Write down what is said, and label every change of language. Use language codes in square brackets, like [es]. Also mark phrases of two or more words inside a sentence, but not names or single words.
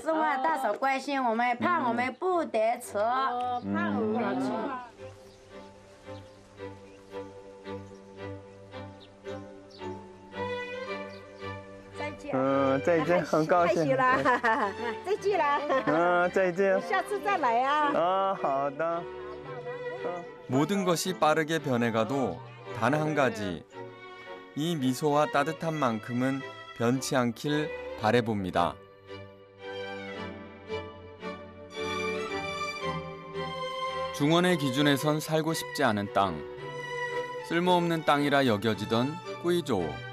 [zh] 是我大嫂关心我们，怕我们不得吃，怕我们吃。再见，很高兴。再见了。再见。下次再来啊。好的。 [ko] 모든 것이 빠르게 변해가도 단 한 가지, 이 미소와 따뜻한 만큼은 변치 않길 바라봅니다. 중원의 기준에선 살고 싶지 않은 땅, 쓸모없는 땅이라 여겨지던 꾸이조우.